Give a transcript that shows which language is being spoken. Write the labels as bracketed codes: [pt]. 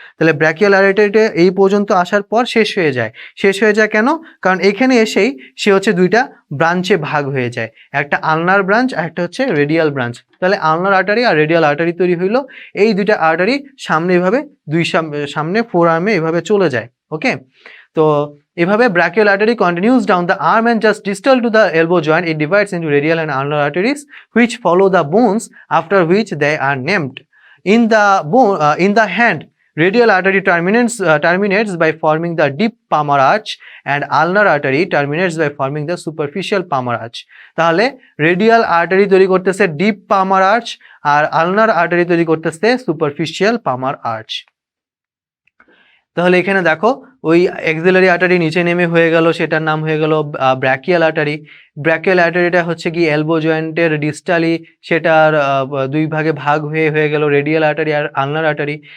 [bn] তাহলে ব্র্যাকিয়াল আর্টারিটা এই পর্যন্ত আসার পর শেষ হয়ে যায় কেন? কারণ এখানে এসেই সে হচ্ছে দুইটা ব্রাঞ্চে ভাগ হয়ে যায়, একটা আলনার ব্রাঞ্চ আর একটা হচ্ছে রেডিয়াল ব্রাঞ্চ। তাহলে আলনার আর্টারি আর রেডিয়াল আর্টারি তৈরি হইলো। এই দুইটা আর্টারি সামনে এভাবে সামনে ফোর আর্মে এভাবে চলে যায়। ওকে, তো এভাবে [en] Brachial artery continues down the arm and just distal to the elbow joint. It divides into radial and ulnar arteries which follow the bones, after which they are named. In the hand, radial artery terminates by forming the deep palmar arch, and ulnar artery terminates by forming the superficial palmar arch. [bn] তাহলে radial artery তৈরি করতেছে deep পামার arch, আর আলনার artery তৈরি করতেছে superficial পামার arch. তাহলে এখানে দেখো, ওই axillary artery নিচে নেমে হয়ে গেল, সেটার নাম হয়ে গেল ব্র্যাকিয়াল আর্টারি। ব্র্যাকিয়াল আর্টারিটা হচ্ছে কি এলবো জয়েন্টের ডিস্টালি, সেটার দুই ভাগে ভাগ হয়ে গেল রেডিয়াল আর্টারি আর আলনার আর্টারি।